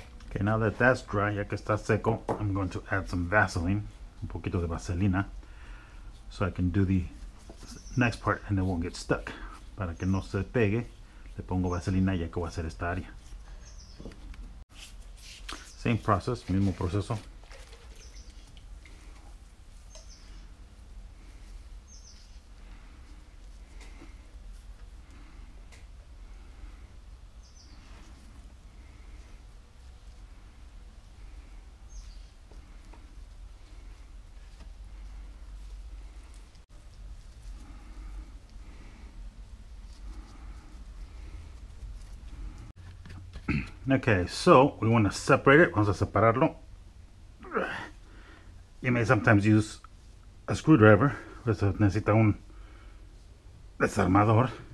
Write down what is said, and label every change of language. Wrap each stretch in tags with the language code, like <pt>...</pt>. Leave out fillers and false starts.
<en>Okay, now that that's dry,</en> <es>ya que está seco,</es> <en>I'm going to add some Vaseline,</en> <es>un poquito de vaselina,</es> <en>so I can do the next part and it won't get stuck.</en> <es>Para que no se pegue, le pongo vaselina ya que voy a hacer esta área.</es> <en>Same process,</en> <es>mismo proceso.</es> <en>Okay, so we want to separate it.</en> <es>Vamos a separarlo.</es> <en>You may sometimes use a screwdriver.</en> <es>Eso necesita un desarmador.</es>